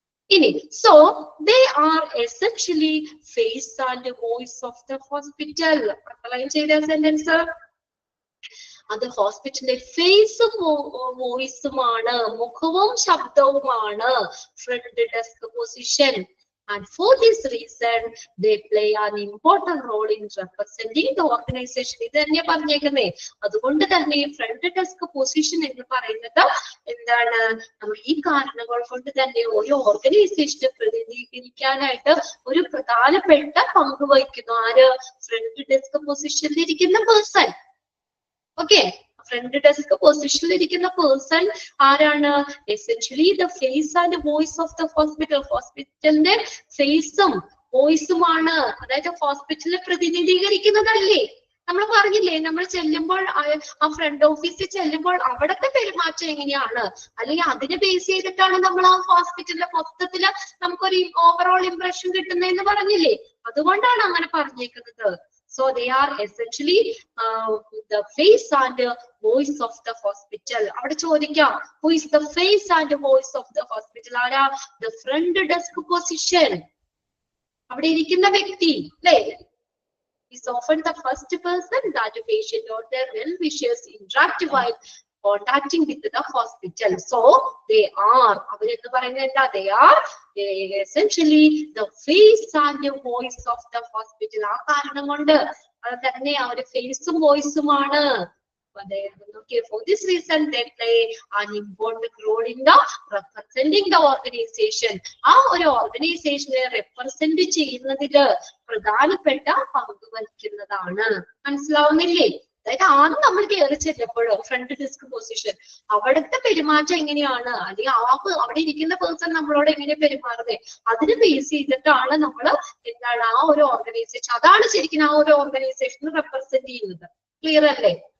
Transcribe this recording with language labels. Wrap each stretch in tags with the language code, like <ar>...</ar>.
<ml>ഇനി</ml> <en>So they are essentially face and voice of the hospital.</en> <ml>Underline ചെയ്ത sentence അത് ഹോസ്പിറ്റലിന്റെ ഫേസും വോയിസുമാണ്, മുഖവും ശബ്ദവുമാണ് front desk position.</ml> <en>And for this reason, they play an important role in representing the organization.</en> <ml>ഇത് തന്നെ പറഞ്ഞേക്കുന്നേ. അതുകൊണ്ട് തന്നെ ഫ്രണ്ട് ഡെസ്ക് പൊസിഷൻ എന്ന് പറയുന്നത് എന്താണ്, നമ്മൾ ഈ കാരണങ്ങൾ കൊണ്ട് തന്നെ ഒരു ഓർഗനൈസേഷനെ പ്രതിനിധീകരിക്കാനായിട്ട് ഒരു പ്രധാനപ്പെട്ട പങ്ക് വഹിക്കുന്നു. ആര്? ഫ്രണ്ട് ഡെസ്ക് പൊസിഷനിൽ ഇരിക്കുന്ന പേഴ്സൺ. ഓക്കെ, ഫ്രണ്ട് ഡെസ്ക് പൊസിഷനിൽ ഇരിക്കുന്ന പേഴ്സൺ ആരാണ്?</ml> <en>Essentially the face and voice of the hospital.</en> <ml>ഹോസ്പിറ്റലിന്റെ ഫേസും വോയിസുമാണ്, അതായത് ഹോസ്പിറ്റലിനെ പ്രതിനിധീകരിക്കുന്നതല്ലേ. നമ്മൾ പറഞ്ഞില്ലേ, നമ്മൾ ചെല്ലുമ്പോൾ ആ ഫ്രണ്ട് ഓഫീസിൽ ചെല്ലുമ്പോൾ അവിടുത്തെ പെരുമാറ്റം എങ്ങനെയാണ്, അല്ലെങ്കിൽ അതിനെ ബേസ് ചെയ്തിട്ടാണ് നമ്മൾ ആ ഹോസ്പിറ്റലിലെ മൊത്തത്തില് നമുക്കൊരു ഓവറോൾ ഇംപ്രഷൻ കിട്ടുന്നതെന്ന് പറഞ്ഞില്ലേ. അതുകൊണ്ടാണ് അങ്ങനെ പറഞ്ഞേക്കുന്നത്.</ml> <en>So they are essentially the face and voice of the hospital.</en> <ml>അവിടെ ചോദിക്കാം,</ml> <en>who is the face and voice of the hospital?</en> <ml>ആരാ?</ml> <en>The front desk position.</en> <ml>അവിടെ ഇരിക്കുന്ന വ്യക്തി അല്ലേ?</ml> <en>Is often the first person that the patient or their well-wishers interact while contacting with the hospital. So they are,</en> <ml>അവരെന്ന് പറയുന്നത് എന്താ?</ml> <en>They are essentially the face and the voice of the hospital.</en> <ml>ആ കാരണം കൊണ്ട് അത് തന്നെ ആ ഒരു ഫേസും വോയിസുമാണ്.</ml> <en>Okay, for this reason they play an important role in the representing the organization.</en> <ml>ആ ഒരു ഓർഗനൈസേഷനെ റെപ്രസെന്റ് ചെയ്യുന്നതില് പ്രധാനപ്പെട്ട പങ്ക് വഹിക്കുന്നതാണ്. മനസ്സിലാവുന്നില്ലേ? അതായത് ആദ്യം നമ്മൾ കയറി ചെല്ലപ്പോഴോ ഫ്രണ്ട് ഡെസ്ക് പൊസിഷൻ അവിടുത്തെ പെരുമാറ്റം എങ്ങനെയാണ്, അല്ലെങ്കിൽ അവിടെ ഇരിക്കുന്ന പേഴ്സൺ നമ്മളോട് എങ്ങനെ പെരുമാറുന്നത്, അതിന് ബേസ് ചെയ്തിട്ടാണ് നമ്മൾ എന്താണ് ആ ഒരു ഓർഗനൈസേഷൻ, അതാണ് ശരിക്കും ആ ഒരു ഓർഗനൈസേഷൻ റെപ്രസെന്റ് ചെയ്യുന്നത്. ക്ലിയർ അല്ലേ?</ml>